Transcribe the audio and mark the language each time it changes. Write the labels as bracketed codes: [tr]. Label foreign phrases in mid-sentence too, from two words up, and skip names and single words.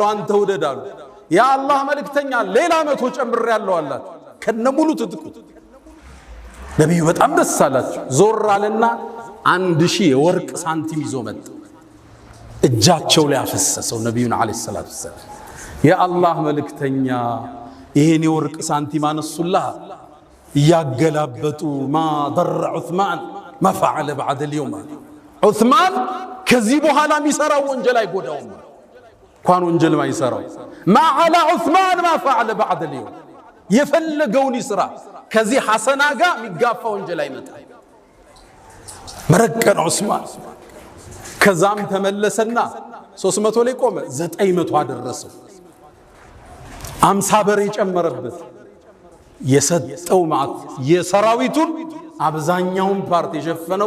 [am] አንተ ውደዳል። የአላህ መልእክተኛ ሌላ 100 ጨምሬያለሁ አለ። ከነሙሉ ትጥቁ ነብዩ በጣም ደስ አላቸው። ዞር አለና 1000 የወርቅ ሳንቲም ይዞ መጣ። እጃቸው ላይ አፈሰሰው። ነብዩን [ar] عليه الصلاة والسلام [am] የአላህ መልእክተኛ ይሄን የወርቅ ሳንቲም አነሱላህ እያገላበጡ [ar] ما ضر ዑስማን ما فعل بعد اليوم [am] ዑስማን ከዚህ በኋላ የሚሰራው ወንጀል አይጎዳውም። እንኳን ወንጀል ማይሰራው [ar] ما على ዑስማን ما فعل بعد اليوم [am] የፈለገውን ይስራ ከዚህ ሐሰና ጋር የሚጋፋ ወንጀል አይመጣም። መረቀን ዑስማን ከዛም ተመለሰና 300 ላይ ቆመ፣ 900 አደረሰው። 50 በሬ ጨመረበት። የሰጠው ማት የሰራዊቱን አብዛኛውን ፓርት የሸፈነው